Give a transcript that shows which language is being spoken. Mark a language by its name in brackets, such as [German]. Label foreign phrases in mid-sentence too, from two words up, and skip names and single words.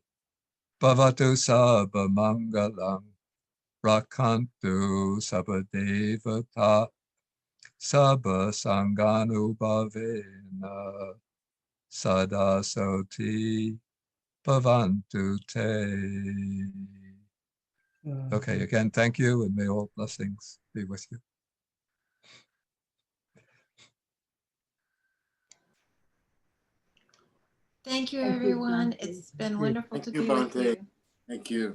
[Pali] Bhavatu sabba mangalam rakantu sabba devata sabba sanganubhavena sada soti bhavantu te. [English] Okay, again, thank you, and may all blessings be with you. Thank you, Thank you, everyone. Bhante. It's been wonderful to Thank you, be with Bhante. you. Thank you.